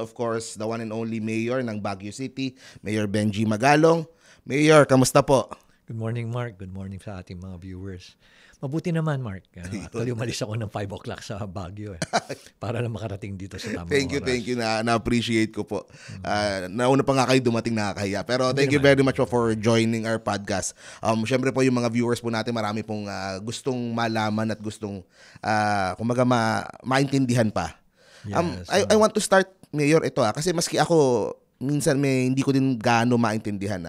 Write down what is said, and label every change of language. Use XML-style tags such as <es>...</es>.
<en>Of course, the one and only mayor ng Baguio City, Mayor Benji Magalong.</en> <tl>Mayor, kamusta po?</tl> <en>Good morning, Mark. Good morning</en> <tl>sa ating mga viewers. Mabuti naman, Mark. Actually, umalis ako ng 5 o'clock sa Baguio para lang makarating dito sa tamang oras.</tl> <en>Thank you.</en> <tl>Na-appreciate ko po. Nauna pa nga kayo dumating, nakakahiya.</tl> <en>Pero thank you very much for joining our podcast.</en> <tl>Siyempre po yung mga viewers po natin, marami pong gustong malaman at gustong kumbaga maintindihan pa.</tl> <en>Yes. I want to start,</en> <tl>Mayor, ito kasi maski ako minsan hindi ko din gaano maintindihan.</tl>